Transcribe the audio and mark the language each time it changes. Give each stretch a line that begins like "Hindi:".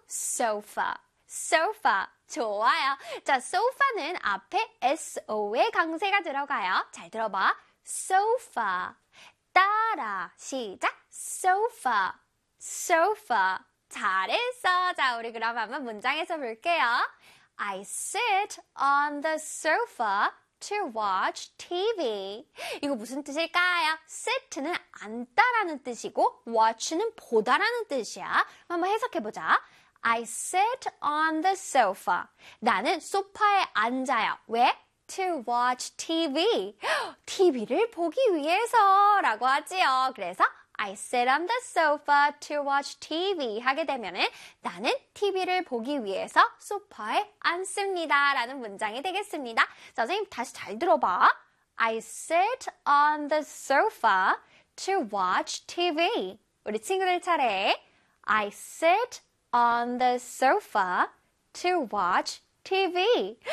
Korean: 소파, 소파. 좋아요. 자, 소파는 앞에 SO의 강세가 들어가요. 잘 들어봐. 소파. 따라. 시작. 소파. 소파. 잘했어. 자, 우리 그럼 한번 문장에서 볼게요.
English: I sit on the sofa to watch TV.
Korean: 이거 무슨 뜻일까요? sit는 앉다라는 뜻이고 watch는 보다라는 뜻이야. 한번 해석해보자.
English: I sit on the sofa.
Korean: 나는 소파에 앉아요. 왜?
English: To watch TV.
Korean: TV를 보기 위해서라고 하지요. 그래서
English: I sit on the sofa to watch TV
Korean: 하게 되면은 나는 TV를 보기 위해서 소파에 앉습니다. 라는 문장이 되겠습니다. 자, 선생님 다시 잘 들어봐.
English: I sit on the sofa to watch TV.
Korean: 우리 친구들 차례.
English: I sit on the sofa to watch TV.